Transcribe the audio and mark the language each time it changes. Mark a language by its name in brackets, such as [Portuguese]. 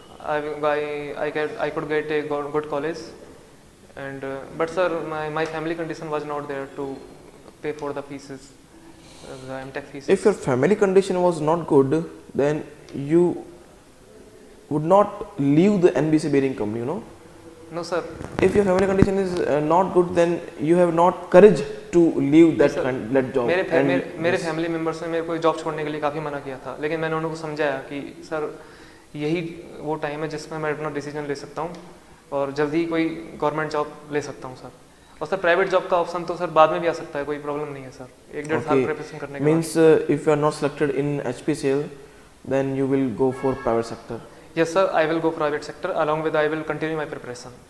[English] I could get a good college, and but sir, my family condition was not there to pay for the fees, the MTech fees. If your family condition was not good, then you would not leave the NBC Bearing company, you know. No, sir. If your family condition is not good, then you have not courage to leave that sir. that job. [Hindi] मेरे family members ने मेरे को job छोड़ने के लिए काफ़ी मना किया था, लेकिन मैंने उनको समझाया कि सर यही वो टाइम है जिसमें मैं अपना डिसीजन ले सकता हूँ और जल्दी ही कोई गवर्नमेंट जॉब ले सकता हूँ सर. और सर प्राइवेट जॉब का ऑप्शन तो सर बाद में भी आ सकता है, कोई प्रॉब्लम नहीं है सर. 1-1.5 साल प्रिपरेशन करने के बाद. [English] Means if you are not selected in HPCL, then you will go for private sector. Yes sir, I will go private sector, along with I will continue my preparation.